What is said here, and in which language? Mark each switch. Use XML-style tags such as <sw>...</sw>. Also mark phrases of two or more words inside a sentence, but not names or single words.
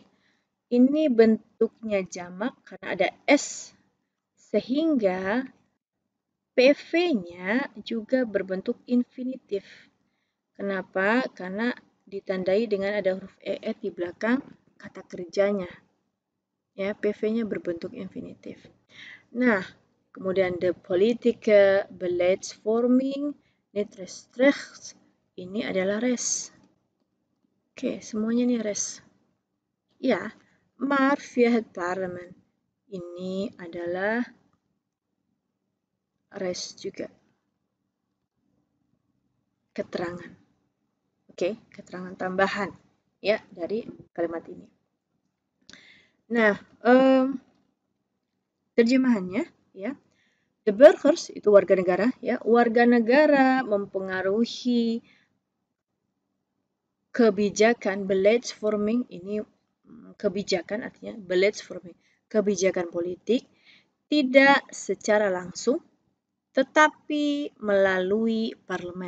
<id>Ini bentuknya jamak karena ada s sehingga PV-nya juga berbentuk infinitif. Kenapa? Karena ditandai dengan ada huruf ER di belakang kata kerjanya. Ya, PV-nya berbentuk infinitif. Nah, kemudian</id> <nl>the politieke beleidsvorming niet rechtstreeks,</nl> <id>ini adalah res. Oke, semuanya nih res. Ya,</id> <nl>maar via het parlement.</nl> <id>Ini adalah res juga. Keterangan. Oke, keterangan tambahan ya dari kalimat ini. Nah, terjemahannya ya.</id> <nl>The burgers</nl> <id>itu warga negara ya. Warga negara mempengaruhi kebijakan beleidsvorming, ini kebijakan artinya beleidsvorming, kebijakan politik tidak secara langsung tetapi melalui parlemen.</id>